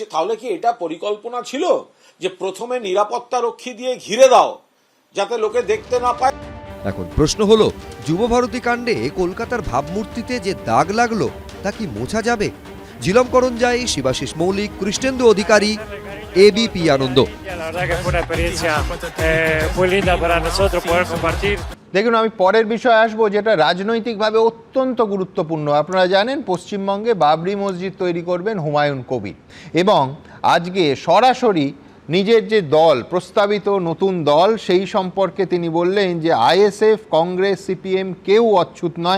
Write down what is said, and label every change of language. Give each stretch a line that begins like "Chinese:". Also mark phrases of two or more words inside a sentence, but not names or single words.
Bangla: তাহলে কি এটা পরিকল্পনা ছিল যে প্রথমে নিরাপত্তা রক্ষী দিয়ে ঘিরে দাও যাতে লোকে দেখতে না পায়? এখন প্রশ্ন হলো, যুবভারতী কাণ্ডে কলকাতার ভাবমূর্তিতে যে দাগ লাগলো তা কি মোছা যাবে? ঝিলম করঞ্জাই, শিবাশিস মৌলিক, কৃষ্ণেন্দু অধিকারী, এবিপি আনন্দ।
Spanish: La verdad que fue una experiencia muy linda para nosotros poder compartir.
Bangla: দেখুন, আমি পরের বিষয়ে আসবো যেটা রাজনৈতিকভাবে অত্যন্ত গুরুত্বপূর্ণ। আপনারা জানেন পশ্চিমবঙ্গে বাবরি মসজিদ তৈরি করবেন হুমায়ুন কবির, এবং আজকে সরাসরি নিজের যে দল, প্রস্তাবিত নতুন দল, সেই সম্পর্কে তিনি বললেন যে আইএসএফ, কংগ্রেস, সিপিএম কেউ অচ্ছুত নয়।